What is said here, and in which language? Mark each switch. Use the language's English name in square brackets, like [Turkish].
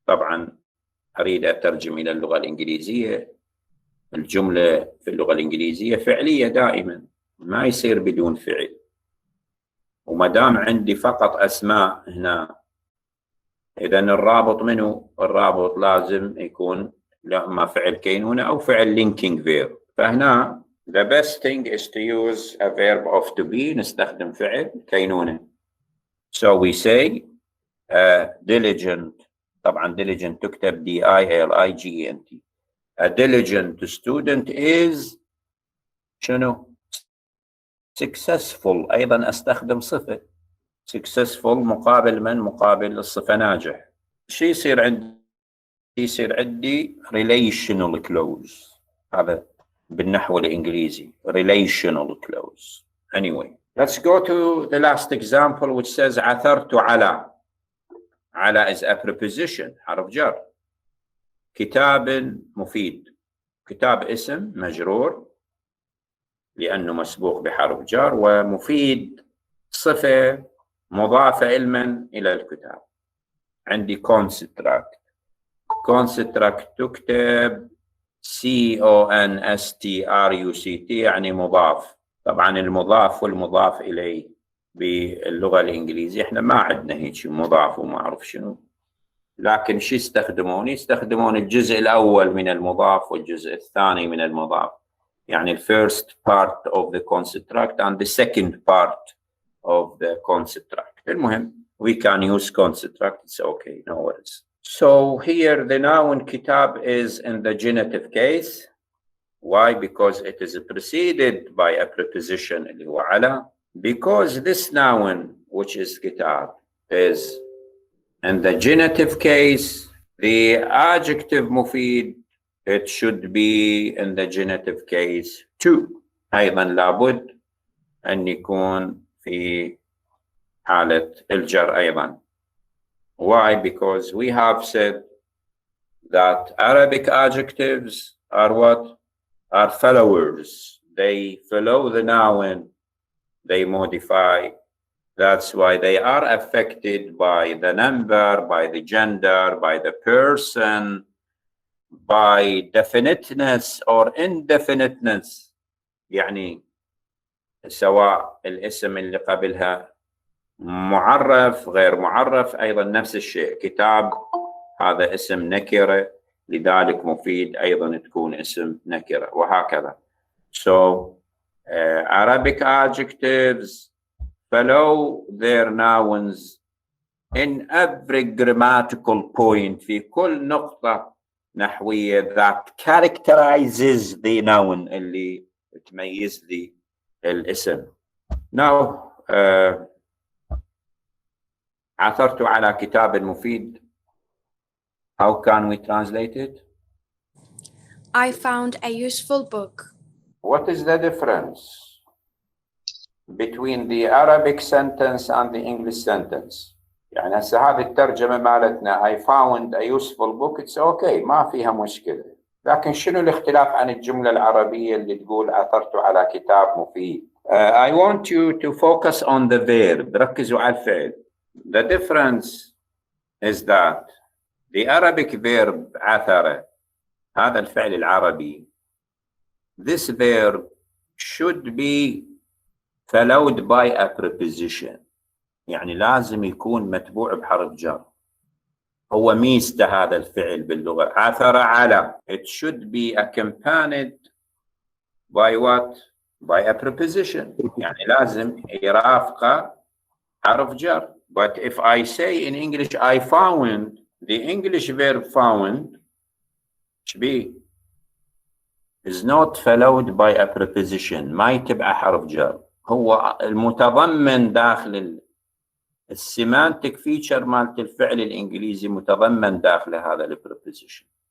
[Arabic] طبعا أريد أترجم إلى اللغة الإنجليزية، الجملة في اللغة الإنجليزية فعلية دائما، ما يصير بدون فعل. وما دام عندي فقط أسماء هنا، إذن الرابط منه؟ الرابط لازم يكون إما فعل كينونة أو فعل linking verb. [English] فهنا the best thing is to use a verb of to be، [Arabic] نستخدم فعل كينونة. [English] So we say diligent، طبعا diligent تكتب D-I-L-I-G-E-N-T. A diligent student is شنو؟ successful. [Arabic] أيضا أستخدم صفة successful مقابل من؟ مقابل الصفة ناجح. شي يصير عندي؟ يصير عندي relational clause، هذا بالنحو الإنجليزي relational clause. [English] Anyway, let's go to the last example which says عثرت على. على is a preposition، حرف جر. [Arabic] كتاب مفيد، كتاب اسم مجرور لأنه مسبوق بحرف جر، ومفيد صفة مضافة علما إلى الكتاب. عندي construct تكتب C-O-N-S-T-R-U-C-T يعني مضاف. طبعا المضاف والمضاف إليه باللغة الإنجليزية احنا ما عندنا هيك مضاف وما أعرف شنو، لكن شو يستخدمون؟ يستخدمون الجزء الأول من المضاف والجزء الثاني من المضاف، يعني [English] the first part of the construct and the second part of the construct. المهم we can use construct، it's okay, no worries. So here the noun kitab is in the genitive case. Why? Because it is preceded by a preposition [Arabic] اللي هو على. [English] Because this noun which is kitab is in the genitive case, the adjective مفيد it should be in the genitive case too. [Arabic] أيضا لابد أن يكون في حالة الجر أيضا. [English] Why? Because we have said that Arabic adjectives are what? Are followers. They follow the noun, they modify. That's why they are affected by the number, by the gender, by the person, by definiteness or indefiniteness. [Arabic] يعني سواء الاسم اللي قبلها معرف غير معرف، أيضا نفس الشيء. كتاب هذا اسم نكرة، لذلك مفيد أيضا تكون اسم نكرة، وهكذا. [English] So Arabic adjectives follow their nouns in every grammatical point، [Arabic] في كل نقطة نحوية [English] that characterizes the noun [Arabic] اللي تميز لي الاسم. Now عثرت على كتاب مفيد. [English] How can we translate it? I found a useful book. What is the difference between the Arabic sentence and the English sentence? [Arabic] يعني هسه هذه الترجمة مالتنا [English] I found a useful book، it's okay، [Arabic] ما فيها مشكلة. لكن شنو الاختلاف عن الجملة العربية اللي تقول عثرت على كتاب مفيد؟ [English] I want you to focus on the verb. [Arabic] ركزوا على الفعل. [English] The difference is that the Arabic verb عثر، [Arabic] هذا الفعل العربي، [English] this verb should be followed by a preposition، [Arabic] يعني لازم يكون متبوع بحرف جر. هو ميزته هذا الفعل باللغة، عثر على. [English] It should be accompanied by what? By a preposition، [Arabic] يعني لازم يرافقه حرف جر. [English] But if I say in English I found، the English verb found is not followed by a preposition، [Arabic] ما يتبع حرف جر. هو المتضمن داخل السيمانتك فيتشر مالت الفعل الإنجليزي متضمن داخل هذا البريبوزيشن.